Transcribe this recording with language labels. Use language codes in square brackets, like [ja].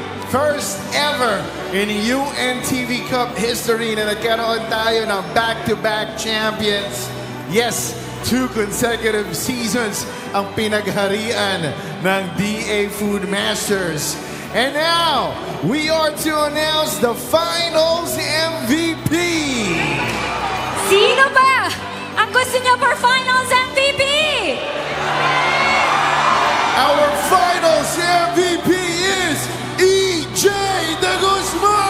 [en] First ever in UNTV Cup history [tl] na nagkaroon tayo ng [en] back-to-back champions. [tl] Yes, 2 consecutive seasons ang pinagharian ng DA Food Masters. [en] And now, we are to announce the Finals MVP. [tl] Sino ba ang gusto niya for Finals MVP? [en] Our Finals MVP is 𝗪𝗪𝗪𝗪.